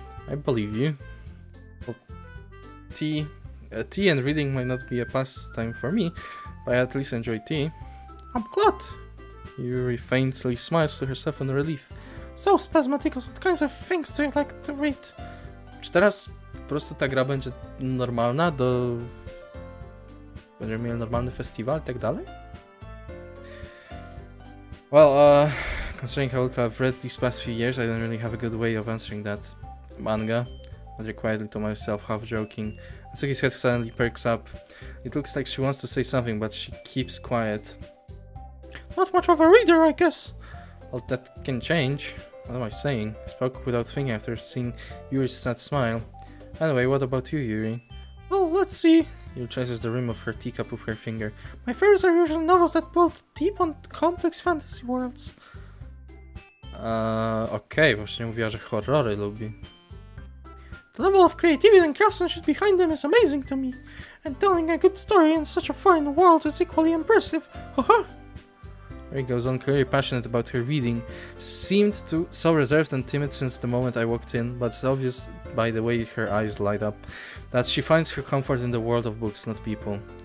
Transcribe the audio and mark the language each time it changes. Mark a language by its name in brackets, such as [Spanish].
[English] I believe you. Well, tea and reading might not be a pastime for me, but I at least enjoy tea. I'm glad. Yuri faintly smiles to herself in relief. So, Spasmaticos, what kinds of things do you like to read? [Polish] Czy teraz po prostu ta gra będzie normalna Będziemy mieli normalny festiwal i tak dalej? [English] Well, considering how little I've read these past few years, I don't really have a good way of answering that. Manga? I wonder quietly to myself, half joking. Atsuki's head suddenly perks up. It looks like she wants to say something, but she keeps quiet. Not much of a reader, I guess. Well, that can change. What am I saying? I spoke without thinking after seeing Yuri's sad smile. Anyway, what about you, Yuri? Well, let's see. Yuri traces the rim of her teacup with her finger. My favorites are usually novels that build deep and complex fantasy worlds. [Polish] Okej, właśnie mówiła, że horrory lubi. [English] The level of creativity and craftsmanship behind them is amazing to me. And telling a good story in such a foreign world is equally impressive. Haha! Ray goes on, clearly passionate about her reading. Seemed to so reserved and timid since the moment I walked in, but it's obvious by the way her eyes light up that she finds her comfort in the world of books, not people.